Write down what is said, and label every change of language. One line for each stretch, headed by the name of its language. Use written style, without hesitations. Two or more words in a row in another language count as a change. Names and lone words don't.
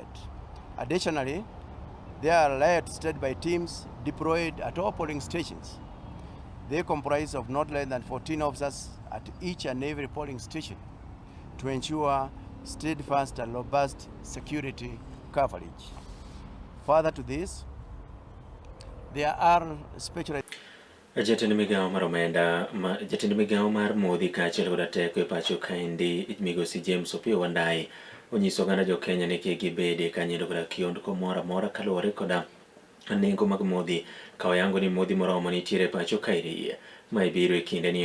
English: Additionally, they are led standby teams deployed at all polling stations. They comprise of not less than 14 officers at each and every polling station to ensure steadfast and robust security coverage. Further to this, there are special
Luo (Kenya and Tanzania): Jatend migawo mar omenda jatend migawo mar modhi kaachiel kod teko e pacho kaendi migosi James Opiyo Wandayi onyiso oganda jo Kenya ni kik gibede kanyindo koda kiondko moro amora kaluwore koda nengo mag modhi ka oyango ni modhi moromo nitiere e pacho kaendi ma ibiro e kinde ni